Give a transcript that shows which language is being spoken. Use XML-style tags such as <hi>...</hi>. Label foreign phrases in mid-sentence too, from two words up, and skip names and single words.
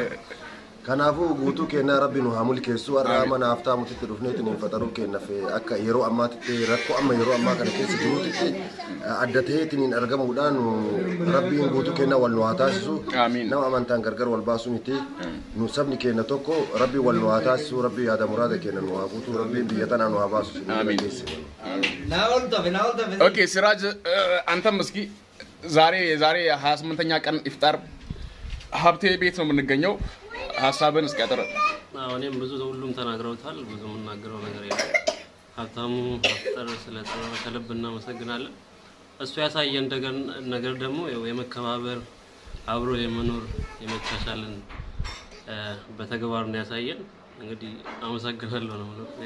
<om>Kanaafuu guutuu kennaa Rabbi nu haa mulkeessu warra mana haftaa mutitti dhufneetiin hin fataruu kennaaf akka yeroo ammaatitti rakkoo amma yeroo ammaa kana keessa jirutti adda ta'eetiin argamuudhaan Rabbiin guutuu kennaa wal nu haa taasisu nama amantaan gargar wal baasuu miti nu sabni kenna tokko Rabbi wal nu haa taasisu Rabbi yaada muraada kenna nu haa guutuu Rabbiin biyya tanaa nu haa baasu.</om> <am>ኦኬ ሲራጅ አንተም እስኪ ዛሬ 28ኛ ቀን ኢፍጣር ሀብቴ ቤት ነው የምንገኘው። ሀሳብን እስኪ ያጠረ እኔም ብዙ ሁሉም ተናግረውታል። ብዙ የምናገረው ነገር የለም። ሀብታሙ አፍጠር ስለጠራ ከልብ እናመሰግናለን። እሱ ያሳየን ነገር ደግሞ የመከባበር አብሮ የመኖር የመቻቻልን በተግባር ነው ያሳየን። እንግዲህ አመሰግናለሁ ነው ሌላ</am>